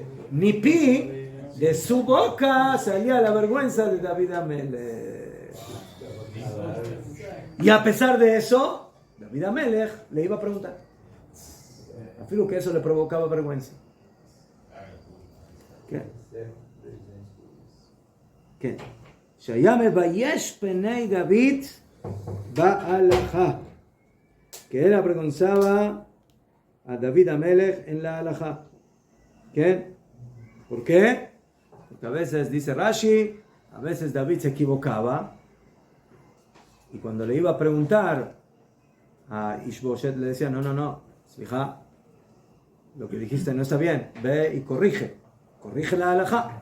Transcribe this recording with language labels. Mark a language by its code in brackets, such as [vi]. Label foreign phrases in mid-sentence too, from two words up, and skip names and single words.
[he] מפי, [es] de su boca salía la vergüenza de David Amelech. Y a pesar de eso, David Amelech le iba a preguntar. Afirmo que eso le provocaba vergüenza. ¿Qué? ¿Qué? [he] שהיה מבייש פני דוד בהלכה. [es] Que él avergonzaba a David Amelech en la halajá. ¿Qué? ¿Por qué? Porque a veces, dice Rashi, a veces David se equivocaba y cuando le iba a preguntar a Ishboshet le decía, no, hija, lo que dijiste no está bien, ve y corrige la halajá.